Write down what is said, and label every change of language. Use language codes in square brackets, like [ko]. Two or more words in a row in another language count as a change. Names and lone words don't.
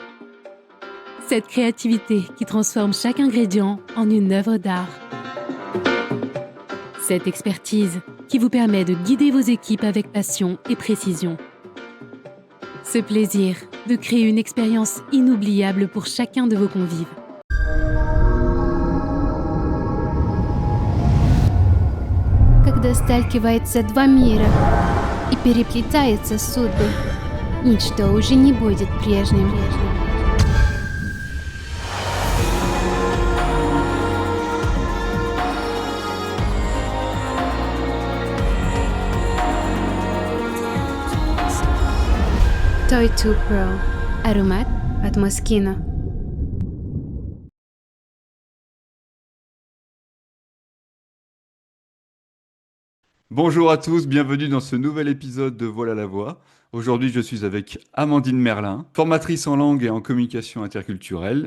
[fr] Cette créativité qui transforme chaque ingrédient en une œuvre d'art. Cette expertise qui vous permet de guider vos équipes avec passion et précision. Ce plaisir de créer une expérience inoubliable pour chacun de vos convives. [ru] Когда сталкиваются два мира и переплетаются судьбы, ничто уже не будет прежним. Toy to Pro. Аромат от Moschino. [fr] Bonjour à tous, bienvenue dans ce nouvel épisode de Voilà la voix. Aujourd'hui, je suis avec Amandine Merlin, formatrice en langue et en communication interculturelle.